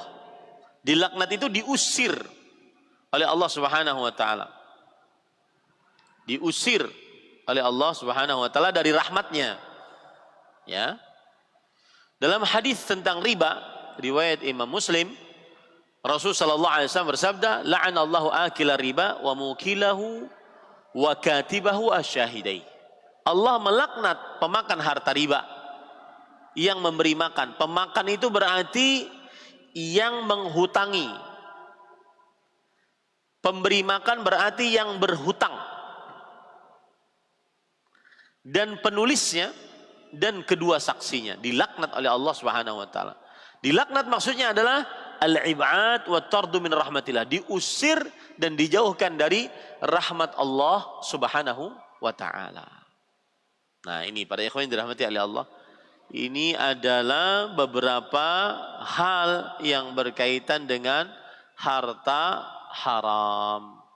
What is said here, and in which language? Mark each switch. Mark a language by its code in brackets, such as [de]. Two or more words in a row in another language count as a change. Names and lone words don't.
[id] Dilaknat itu diusir oleh Allah [ar] Subhanahu wa taala. [id] Diusir oleh Allah [ar] Subhanahu wa taala [id] dari rahmatnya. Ya. Dalam hadis tentang riba, riwayat Imam Muslim, Rasul [ar] sallallahu alaihi wasallam [id] bersabda, [ar] "La'anallahu akila riba wa mukilahu wa katibahu asyahidai." [id] Allah melaknat pemakan harta riba, yang memberi makan. Pemakan itu berarti yang menghutangi. Pemberi makan berarti yang berhutang. Dan penulisnya dan kedua saksinya dilaknat oleh Allah [ar] Subhanahu wa taala. [id] Dilaknat maksudnya adalah [ar] al-ib'ad wa tardu min rahmatillah, [id] diusir dan dijauhkan dari rahmat Allah [ar] Subhanahu wa taala. [id] Nah, ini para ikhwan yang dirahmati oleh Allah, ini adalah beberapa hal yang berkaitan dengan harta haram.